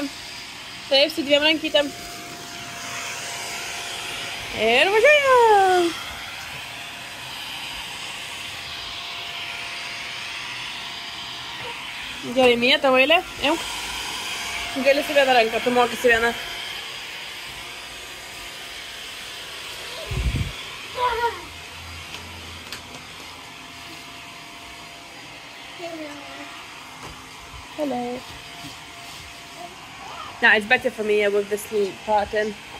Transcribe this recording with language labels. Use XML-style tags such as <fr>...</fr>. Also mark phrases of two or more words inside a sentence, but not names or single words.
<lt>Taip, su 2 rankytėm. Ir važiuojam. Gerai, Mija, tavo eilė. Imk. Gali su 1 ranką, tu mokysi 1.</lt> <en>Hello. No, it's better for me with this little part in.</en>